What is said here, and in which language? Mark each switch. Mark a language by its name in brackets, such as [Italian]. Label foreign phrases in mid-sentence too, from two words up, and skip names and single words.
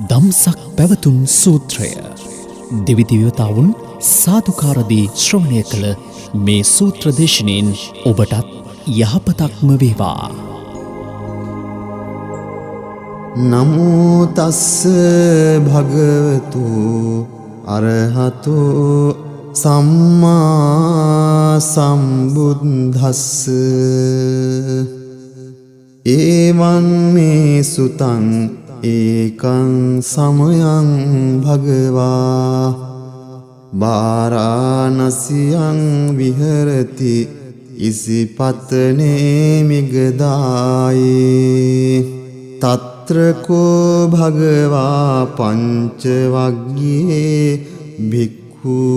[Sinhala] දහම්සක් පැවතුම් සූත්‍රය දෙවිදිවතාවුන් සාදුකාරදී ශ්‍රවණය කළ මේ සූත්‍ර දේශනෙන් ඔබටත් යහපතක්ම වේවා. [Pali] නමෝ තස්ස භගවතු අරහතෝ සම්මා සම්බුද්දස්ස ඒවං මේ සුතං ඒකං සමයං භගවා වාරාණසියං විහෙරති ඉසිපතනේ මිගදායේ තත්‍රකෝ භගවා පංචවග්ගයේ භික්ඛු